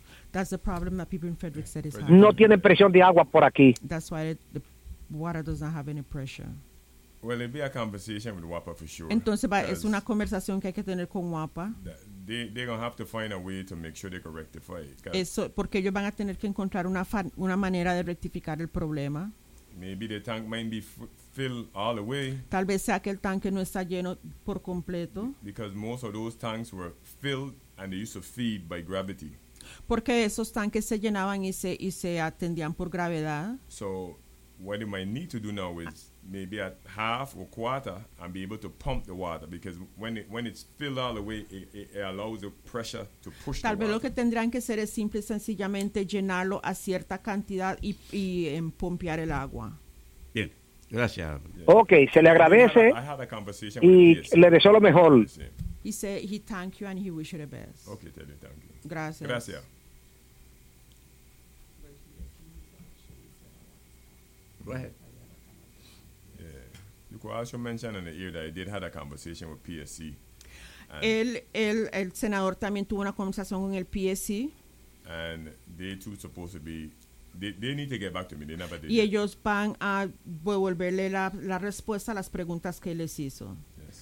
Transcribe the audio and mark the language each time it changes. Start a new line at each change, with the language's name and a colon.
English: That's the problem that people in Frederick said is
Spanish: happening. No tiene presión de agua por aquí.
English: That's why the water does not have any pressure. Well, it'd be a conversation with WAPA for sure.
Spanish: Entonces, es una conversación que hay que tener con WAPA.
English: They're going to have to find a way to make sure they can rectify it.
Spanish: Eso, porque ellos van a tener que encontrar una manera de rectificar el problema.
English: Maybe the tank might be filled all the way.
Spanish: Tal vez sea que el tanque no está lleno por completo.
English: Because most of those tanks were filled and they used to feed by gravity.
Spanish: Porque esos tanques se llenaban y se atendían por gravedad.
English: So what you might need to do now is maybe at half or quarter and be able to pump the water, because when it's filled all the way, it allows the pressure to push.
Spanish: Tal vez Lo que tendrían que hacer es simple y sencillamente llenarlo a cierta cantidad y pompear el agua. Bien, gracias. Yeah. Okay, se le agradece
English: I had a conversation with him,
Spanish: le deseo lo mejor.
English: He said he thank you and he wish you the best. Okay, tell you thank you.
Spanish: Gracias.
English: Go ahead. Yeah. You also mentioned in the ear that I did have a conversation with PSC.
Spanish: El senador también tuvo una conversación con el PSC.
English: And they too supposed to be, they need to get back to me. They never did.
Spanish: Y ellos van a devolverle la respuesta a las preguntas que les hizo.